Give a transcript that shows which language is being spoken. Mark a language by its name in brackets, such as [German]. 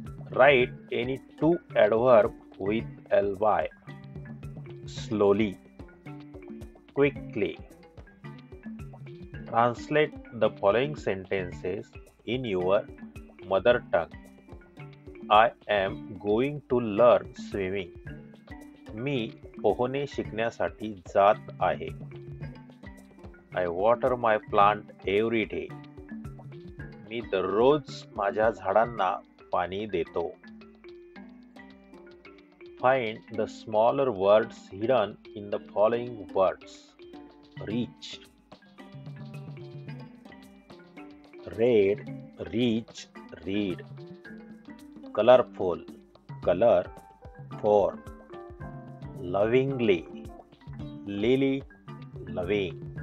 [English] Write any two adverbs with ly. Slowly, quickly. Translate the following sentences in your mother tongue. I am going to learn swimming. [Marathi] मी पोहणे शिकण्यासाठी जात आहे. [English] I water my plant every day. [Marathi] मी दररोज माझ्या झाडांना पाणी देतो. [English] Find the smaller words hidden in the following words. Reach, red, reach, read. Colorful, color, for. Lovingly, lily, loving.